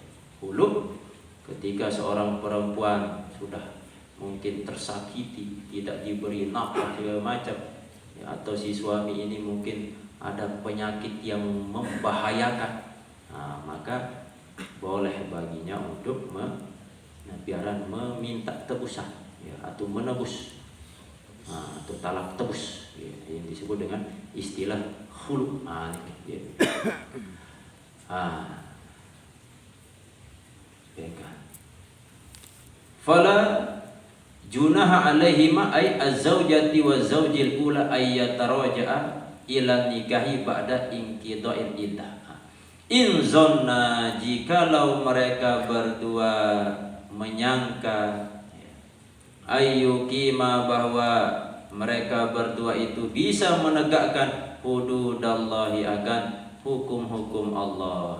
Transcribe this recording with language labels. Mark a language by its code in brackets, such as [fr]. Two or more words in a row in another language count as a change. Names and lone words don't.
[id] Khulu ketika seorang perempuan sudah mungkin tersakiti, tidak diberi nafkah segala macam ya, atau si suami ini mungkin ada penyakit yang membahayakan, maka boleh baginya untuk biaran meminta tebusan ya, atau menebus atau talak tebus ya, yang disebut dengan istilah khulu ya. [ar] فلا جناح عليهما أي الزوجة وزوج الأول أن يتراجعا إلى نكاح بعد انقضاء العدة. إن ظنا, [id] jikalau mereka berdua menyangka ayyukima bahwa mereka berdua itu bisa menegakkan hududallahi, akan hukum-hukum Allah.